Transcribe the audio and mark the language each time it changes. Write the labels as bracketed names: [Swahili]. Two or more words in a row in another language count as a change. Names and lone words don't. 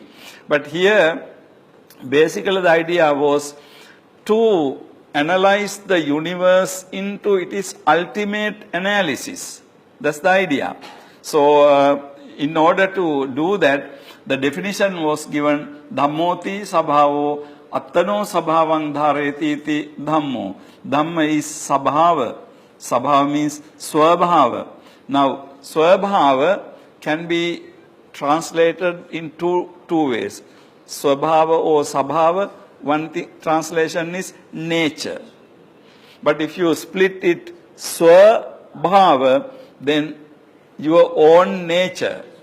[English] But here, basically the idea was to analyze the universe into its ultimate analysis. That's the idea. So, in order to do that, the definition was given, [Pali] Dhammoti sabhavo attano sabhavang dhareti iti dhammo. [English] Dhamma is sabhava. Sabhava means swabhava. Now, swabhava can be translated in two ways. Swabhava or sabhava, one translation is nature. But if you split it swabhava, then your own nature.